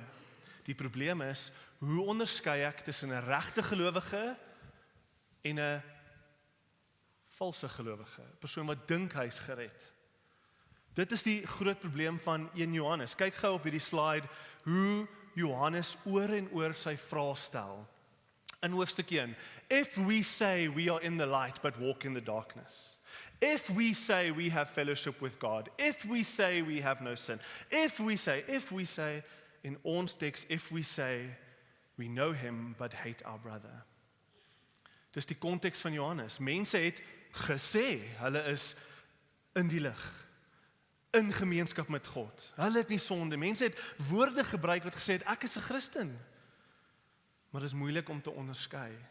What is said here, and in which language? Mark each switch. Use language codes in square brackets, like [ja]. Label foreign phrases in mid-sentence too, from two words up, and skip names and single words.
[af] Die probleem is, hoe onderskei ek tussen 'n regte gelowige en 'n valse gelowige, 'n persoon wat dink hy's gered. Dit is die groot probleem van 1 Johannes. Kyk gou op hierdie slide hoe Johannes oor en oor sy vraag stel. In hoofstuk 1, [en] if we say we are in the light but walk in the darkness, if we say we have fellowship with God, if we say we have no sin, if we say, [af] in ons teks, [en] if we say we know him but hate our brother. [af] Dis die konteks van Johannes. Mense het gesê, hulle is in die lig, in gemeenskap met God. Hulle het nie sonde. Mense het woorde gebruik wat gesê het, ek is 'n Christen. Maar dit is moeilik om te onderskei.